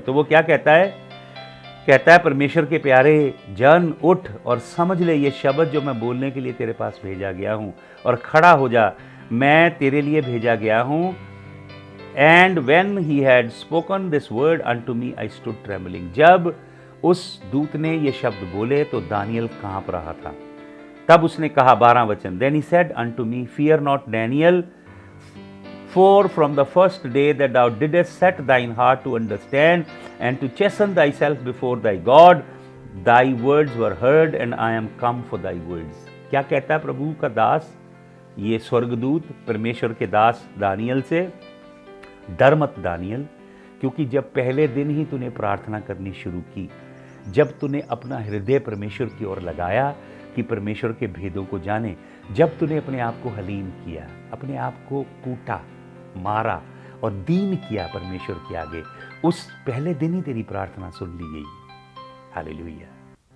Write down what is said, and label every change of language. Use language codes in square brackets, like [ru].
[hi] तो वो क्या कहता है? कहता है, परमेश्वर के प्यारे जन, उठ और समझ ले ये शब्द जो मैं बोलने के लिए तेरे पास भेजा गया हूं, और खड़ा हो जा, मैं तेरे लिए भेजा गया हूं। [en] And when he had spoken this word unto me I stood trembling. [hi] जब उस दूत ने ये शब्द बोले तो दानियल कांप रहा था। तब उसने कहा, 12 वचन, [en] Then he said unto me, fear not Daniel, for from the first day that thou didst set thine heart to understand and to chasten thyself before thy God, thy words were heard and I am come for thy words। [hi] क्या कहता है प्रभु का दास, ये स्वर्गदूत परमेश्वर के दास Daniel से? डर मत दानियल, क्योंकि जब पहले दिन ही तूने प्रार्थना करनी शुरू की, जब तूने अपना हृदय परमेश्वर की ओर लगाया कि परमेश्वर के भेदों को जाने, जब तूने अपने आप को हलीम किया, अपने आप को कूटा, मारा और दीन किया परमेश्वर के आगे, उस पहले दिन ही तेरी प्रार्थना सुन ली गई। हालेलुया।